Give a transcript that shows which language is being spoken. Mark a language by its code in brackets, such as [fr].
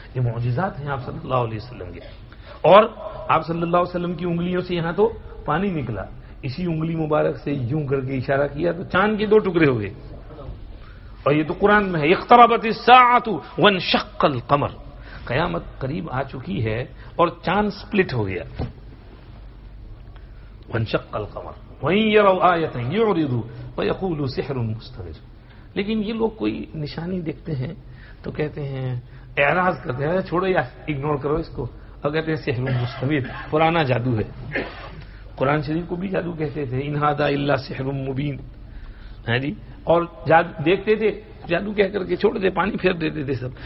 [ur] یہ معجزات ہیں آپ صلی اللہ علیہ وسلم کے. اور آپ صلی اللہ علیہ وسلم کی انگلیوں سے یہاں تو پانی نکلا. اسی انگلی مبارک سے یوں کر کے اشارہ کیا تو چاند کے 2 ٹکڑے ہو گئے. اور یہ تو قرآن میں ہے، [ar] اقتربت الساعۃ وانشق القمر. [ur] قیامت قریب آ چکی ہے اور چاند سپلٹ ہو گیا. [ar] وانشق القمر وإن يروا آية يعرضوا ويقولوا سحر مستمر. [ur] لیکن یہ لوگ کوئی نشانی دیکھتے ہیں تو کہتے ہیں، اعراض کرتے ہیں، چھوڑو یا اگنور کرو اس کو، اور کہتے ہیں [ar] سحر مستمر، [ur] پرانا جادو ہے. قرآن شریف کو بھی جادو کہتے تھے، [ar] ان ھذا الا سحر مبین [ur] ہے جی. اور دیکھتے تھے جادو کہہ کر کے چھوڑ دے، پانی پھیر دیتے تھے سب.